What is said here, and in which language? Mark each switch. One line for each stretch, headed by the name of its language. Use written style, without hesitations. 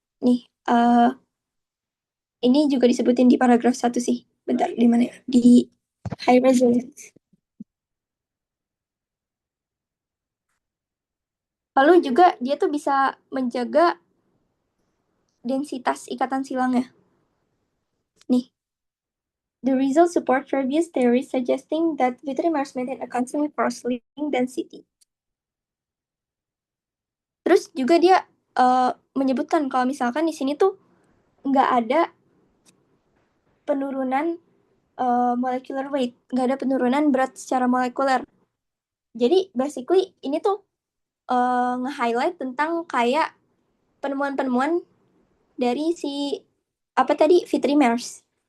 Indonesian: Nih, ini juga disebutin di paragraf 1 sih. Bentar, di mana ya? Di high resilience. Lalu juga dia tuh bisa menjaga densitas ikatan silangnya. Nih.
English: The results support previous theories suggesting that vitrimers maintain a constant cross-link density.
Indonesian: Terus juga dia menyebutkan kalau misalkan di sini tuh nggak ada penurunan molecular weight, nggak ada penurunan berat secara molekuler. Jadi basically ini tuh nge-highlight tentang kayak penemuan-penemuan dari si apa tadi vitrimers.